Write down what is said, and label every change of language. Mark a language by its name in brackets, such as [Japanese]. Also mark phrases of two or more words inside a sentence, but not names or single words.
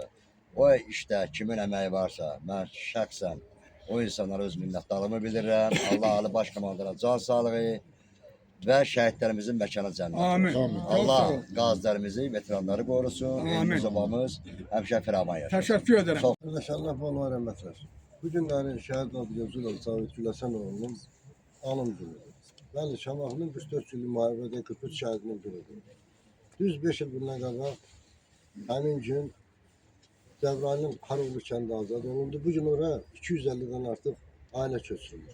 [Azerbaijani] O işdə kimin əməyi varsa, mən şəxsən O insanlara öz minnətdarlığımı bildirirəm. Allah Ali Baş Komandana can sağlığı və şəhidlərimizin məkanı cənnət Amin. olsun. Çok sağ Allah ol. qazilərimizi, veteranları qorusun. Amin. Elimiz, obamız həmişə firavan yaşasın. [Turkish] Teşekkür ederim. [Azerbaijani] Çox [Turkish] Kardeşler Allah rahmet eylesin. Bugünleri şehit adı yazılı Cavit Güləsənovun anım günüdür. [Azerbaijani] Bəli, Şamaxının 44 illik müharibədə 43 şəhidinin günüdür. Düz 5 il bundan qabaq həmin gün Cəbrayılın Haroğlu kəndi azad olundu. Bu gün ora 250-dən artıq ailə köçürülür.